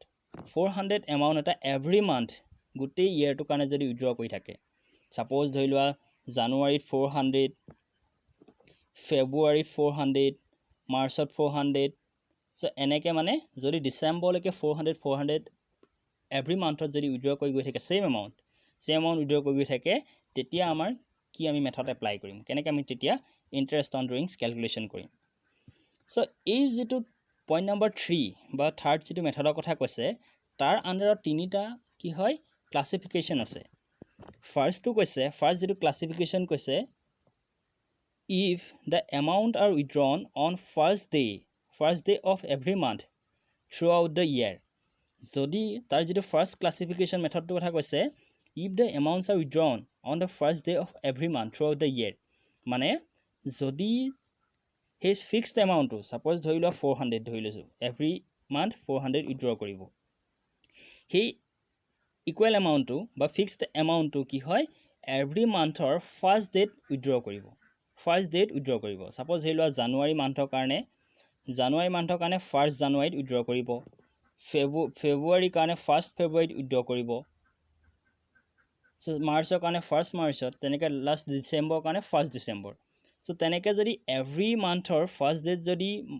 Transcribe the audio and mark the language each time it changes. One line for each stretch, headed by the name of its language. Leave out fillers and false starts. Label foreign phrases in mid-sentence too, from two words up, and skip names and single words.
Assamese: 400 এমাউন্ট এটা
English: every month
Assamese: গুটে ইয়াৰটো কাৰণে যদি উইথড্ৰ কৰি থাকে সাপোজ ধৰি লোৱা জানুৱাৰীত 400 ফেব্ৰুৱাৰীত 400 মাৰ্চত 400 সো এনেকে মানে যদি ডিসেম্বৰলৈকে 400 এভৰি মান্থত যদি উইথড্ৰ কৰি গৈ থাকে
English: same amount
Assamese: উইথড্ৰ কৰি গৈ থাকে তেতিয়া আমাৰ কি আমি মেথড এপ্লাই কৰিম কেনেকৈ আমি তেতিয়া
English: interest on drawings calculation
Assamese: কৰিম সো এই যেটো
English: point number
Assamese: 3 বা থাৰ্ড যেটো মেথডৰ কথা কৈছে তাৰ আন্ডাৰত তিনিটা কি হয় ক্লাসিফিকেশন আছে ফাৰ্স্ট যেটো ক্লাসিফিকেশন কৈছে
English: if the amount are withdrawn on first day of every month throughout the year
Assamese: যদি তাৰ যেটো ফাৰ্স্ট ক্লাসিফিকেশন মেথডৰ কথা কৈছে
English: if the amounts are withdrawn on the first day of every month throughout the year
Assamese: মানে যদি হে ফিক্সড এমাউন্ট সাপোজ ধৰি লোৱা 400 ধৰি লৈছো এভৰি মান্থ 400 উইথড্ৰ কৰিব হে
English: equal amount
Assamese: বা
English: fixed amount
Assamese: কি হয় এভৰি মান্থৰ ফাৰ্স্ট ডেট উইথড্ৰ কৰিব সাপোজ ধৰি লোৱা জানুৱাৰী মান্থৰ কাৰণে ফাৰ্স্ট জানুৱাৰীত উইথড্ৰ কৰিব ফেব্ৰুৱাৰীৰ কাৰণে ফাৰ্স্ট ফেব্ৰুৱাৰীত উইথড্ৰ কৰিব সো মাৰ্চৰ কাৰণে 1st মাৰ্চত তেনেকৈ লাষ্ট ডিচেম্বৰৰ কাৰণে 1st ডিচেম্বৰ সো তেনেকৈ যদি এভৰি মান্থৰ 1st ডেট যদি